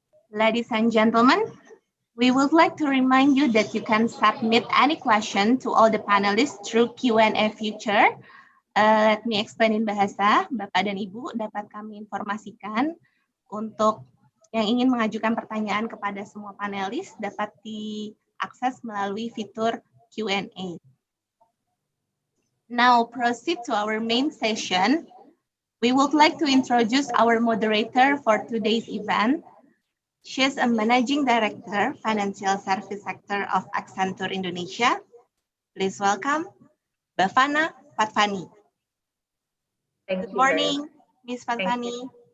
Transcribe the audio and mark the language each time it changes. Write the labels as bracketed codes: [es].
[en] Ladies and gentlemen, we would like to remind you that you can submit any question to all the panelists through Q&A feature. Let me explain in bahasa. [id] Bapak dan Ibu dapat kami informasikan untuk yang ingin mengajukan pertanyaan kepada semua panelis dapat diakses melalui fitur Q&A. [en] Now proceed to our main session. We would like to introduce our moderator for today's event. She is a Managing Director, Financial Service Sector of Accenture Indonesia. Please welcome Bhavana Patvani. Good morning, Ms. Patvani.